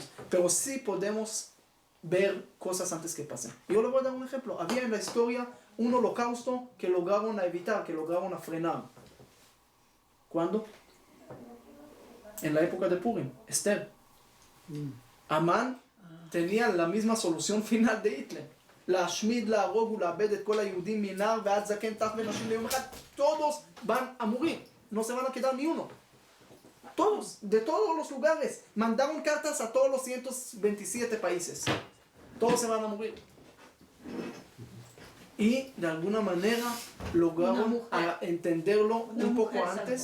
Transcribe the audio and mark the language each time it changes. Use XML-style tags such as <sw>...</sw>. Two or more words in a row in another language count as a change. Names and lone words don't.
<es>Pero sí podemos ver cosas antes que pasen. Yo le voy a dar un ejemplo. Había en la historia un holocausto que lograron evitar, que lograron frenar. ¿Cuándo? En la época de Purim, Esther. Amán tenía la misma solución final de Hitler.</es> <he>להשמיד, להרוג ולאבד את כל היהודים מנער ועד זקן טף ונשים ליום אחד.</he> <es>Todos van a morir. No se van a quedar ni uno. Todos, de todos los lugares. Mandaron cartas a todos los 127 países. Todos se van a morir. Y de alguna manera lograron entenderlo un poco antes.</es>